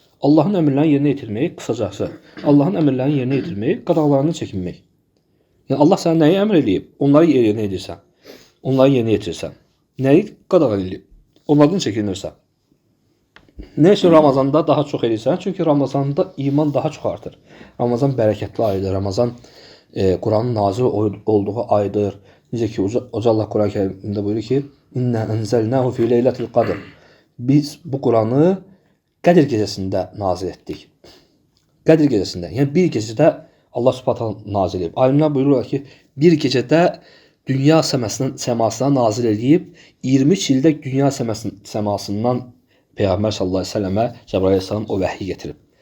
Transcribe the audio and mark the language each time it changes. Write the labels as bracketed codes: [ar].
[az] Allahın əmrlərini yerinə yetirmək, qısacası, Allahın əmrlərini yerinə yetirmək, qadağalarını çəkinmək. Yəni, Allah sənə nəyi əmr edib? Onları yerinə edirsən. Onları yerinə yetirirsən. Nəyi qadağan edib? Onlardan çəkinirsən. Nə üçün Ramazanda daha çox edirsən? Çünki Ramazanda iman daha çox artır. Ramazan bərəkətli aydır. Ramazan Quranın nazil olduğu aydır. Necə ki, Uca Allah Quran-Kərimdə buyurur ki, [ar] İnnə ənzəlnəhu fi leylətil qadr. [az] Biz bu Quranı Qədir gecəsində nazil etdik. Qədir gecəsində, yəni bir gecədə Allah Subhanahu nazil edib. Alimlər buyururlar ki, bir gecədə dünya səmasına nazil edib 23 ildə dünya səmasından Peyğəmbər sallallahu əleyhi və səlləmə Cəbrail əleyhissalam o vəhyi gətirib.